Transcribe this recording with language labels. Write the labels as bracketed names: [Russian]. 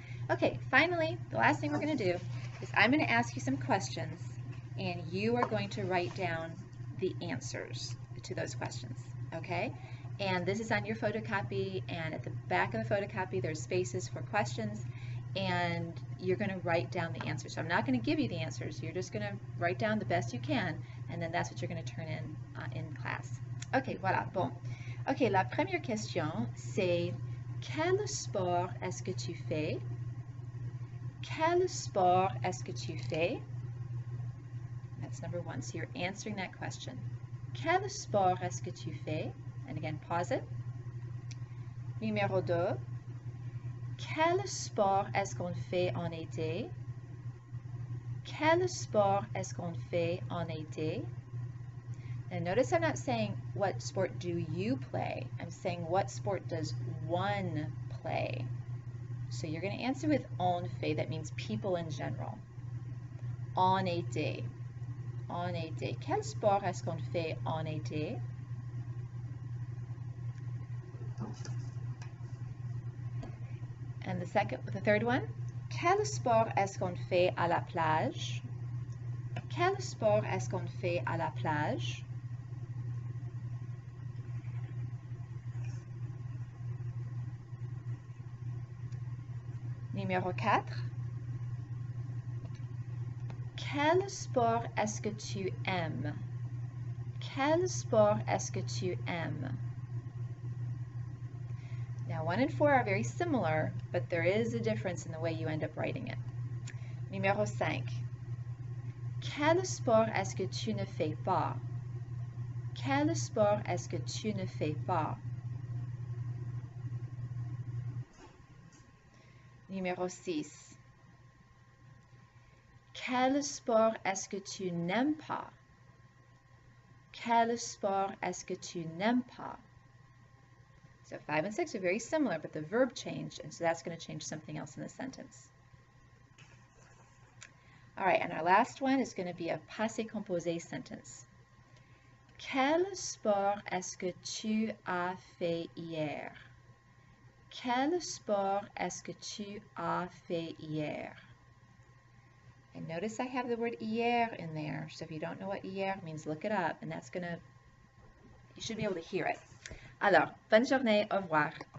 [English] Okay, finally, the last thing we're going to do is I'm going to ask you some questions, and you are going to write down the answers to those questions, okay? And this is on your photocopy, and at the back of the photocopy, there's spaces for questions, and you're going to write down the answers. So I'm not going to give you the answers. You're just going to write down the best you can, and then that's what you're going to turn in class. [French] Ok, voilà, bon. Ok, la première question, c'est quel sport est-ce que tu fais? Quel sport est-ce que tu fais? [English] That's number one. So you're answering that question. [French] Quel sport est-ce que tu fais? And again, pause it. Numéro 2. Quel sport est-ce qu'on fait en été? Quel sport est-ce qu'on fait en été? [English] And notice I'm not saying what sport do you play. I'm saying what sport does one play? So you're going to answer with on fait. That means people in general. [French] En été. En été. Quel sport est-ce qu'on fait en été? And the third one. Quel sport est-ce qu'on fait à la plage? Quel sport est-ce qu'on fait à la plage? Numéro 4. Quel sport est-ce que tu aimes? Quel sport est-ce que tu aimes? [English] Now 1 and 4 are very similar, but there is a difference in the way you end up writing it. [French] Numéro 5. Quel sport est-ce que tu ne fais pas? Quel sport est-ce que tu ne fais pas? Numéro 6. Quel sport est-ce que tu n'aimes pas? Quel sport est-ce que tu n'aimes pas? [English] So 5 and 6 are very similar, but the verb changed, and so that's going to change something else in the sentence. All right, and our last one is going to be a passé composé sentence. [French] Quel sport est-ce que tu as fait hier? Quel sport est-ce que tu as fait hier? [English] And notice I have the word hier in there, so if you don't know what hier means, look it up, and that's going to, you should be able to hear it. Alors, bonne journée, au revoir.